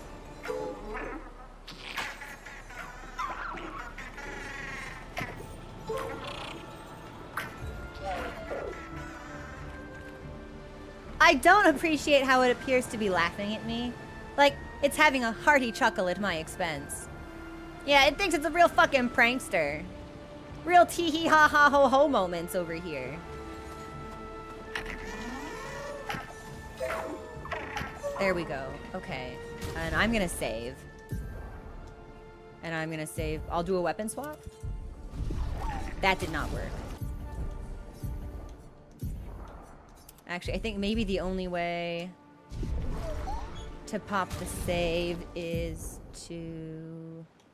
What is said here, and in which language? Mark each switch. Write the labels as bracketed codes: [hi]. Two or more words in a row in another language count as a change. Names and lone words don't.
[en] I don't appreciate how it appears to be laughing at me. Like, it's having a hearty chuckle at my expense. Yeah, it thinks it's a real fucking prankster. Real tee-hee ha-ha-ho-ho moments over here. There we go. Okay. And I'm gonna save. And I'm gonna save. I'll do a weapon swap. That did not work. Actually, I think maybe the only way to pop the save is to...